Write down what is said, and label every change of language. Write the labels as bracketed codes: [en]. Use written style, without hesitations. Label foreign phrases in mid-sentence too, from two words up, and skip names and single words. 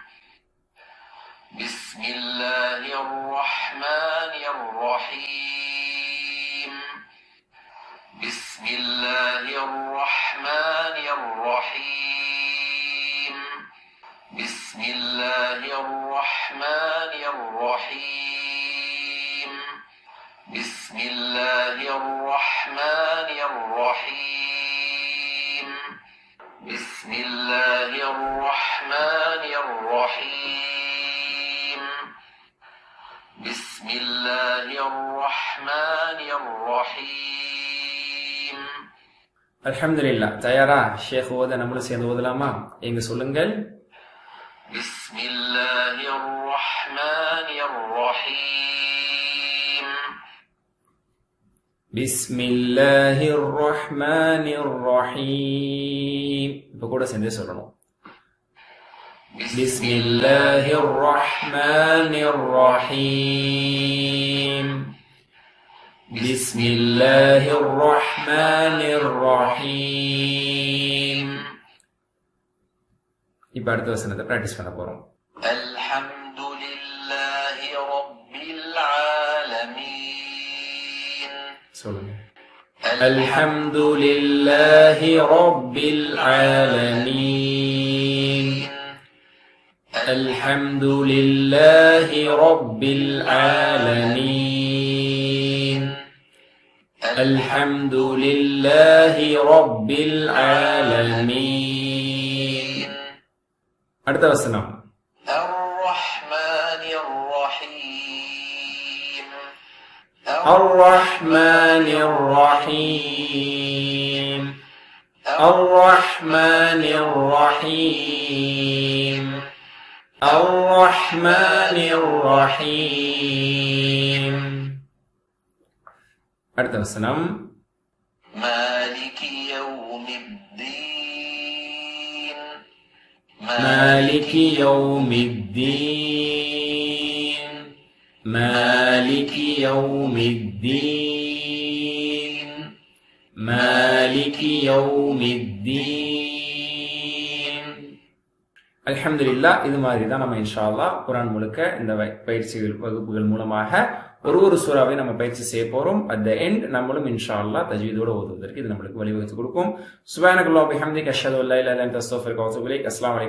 [ar] بسم الله الرحمن الرحيم. بسم الله الرحمن الرحيم. بسم الله الرحمن الرحمن الرحيم بسم الله الرحمن الرحيم بسم الله الرحمن الرحيم بسم الله الرحمن الرحيم. [ta] அல்ஹம்துலில்லாஹ். தயாரா? ஷேக் ஓத, நம்மளும் சேர்ந்து ஓதலாமா? எங்க சொல்லுங்கள். [ar] بسم الله الرحمن الرحيم بسم الله الرحمن الرحيم. [ta] இப்ப கூட சேர்ந்து சொல்லணும். [ar] بسم الله الرحمن الرحيم بسم الله الرحمن الرحيم. [ta] இப்ப அடுத்த வசனத்தை பிராக்டிஸ் பண்ண போறோம். [ar] الحمد لله رب العالمين. [ta] சொல்லுங்க. [ar] الحمد لله رب العالمين الحمد لله رب العالمين الحمد لله رب العالمين. [ta] அடுத்த வசனம். [ar] الرحمن الرحيم الرحمن الرحيم الرحمن الرحيم الرحمن الرحيم. [ta] அடுத்த வசனம். [ar] مالك يوم الدين مالك يوم الدين مالك يوم الدين مالك يوم الدين. الحمد لله. [ta] இது மாதிரி தான் நம்ம [ar] إن شاء الله [ta] குர்ஆன் முழுக்க இந்த பயிற்சி வகுப்புகள் மூலமாக ஒரு சூறாவை நம்ம பயிற்சி செய்ய போறோம். [en] at the end [ta] நம்மளும் [ar] إن شاء الله [ta] தஜ்வீதோட ஓதுவதற்கு இது நம்மளுக்கு வழிவகுத்து கொடுக்கும். [ar] سبحانك اللهم وبحمدك أشهد أن لا إله إلا أنت أستغفرك وأتوب إليك.